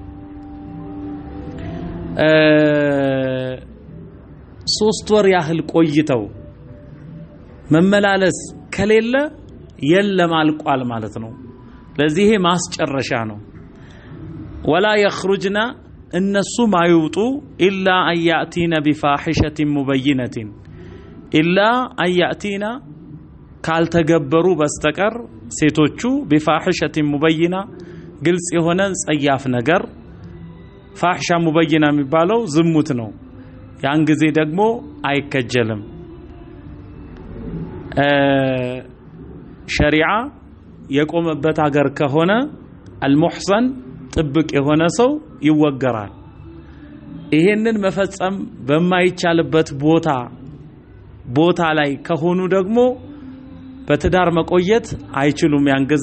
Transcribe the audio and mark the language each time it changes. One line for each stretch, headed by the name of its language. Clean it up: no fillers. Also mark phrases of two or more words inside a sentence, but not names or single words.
Amharic: 3 ወር ያህል ቆይተው መመላለስ ከሌለ የለም አልቋል ማለት ነው። ለዚህ ማስጨረሻ ነው።
Arabic: ولا يخرجن
Amharic: እነሱ ማይውጡ
Arabic: إلا يأتين بفاحشة مبينة إلا يأتين
Amharic: ካልተገበሩ በስተቀር ሴቶቹ
Arabic: بفاحشة مبينة
Amharic: ግልጽ የሆነ ጸያፍ ነገር
Arabic: فاحشة مبينة
Amharic: የሚባለው ዝሙት ነው። ያን ጊዜ ደግሞ አይከጀልም። ሸሪዓ የቆመበት ሀገር ከሆነ አልሙህሰን ጥብቅ የሆነ ሰው ይወገራል። ይሄንን መፈጸም በማይቻልበት ቦታ ላይ ከሆኑ ደግሞ በትዳር መቆየት አይችሉም። ያን ጊዜ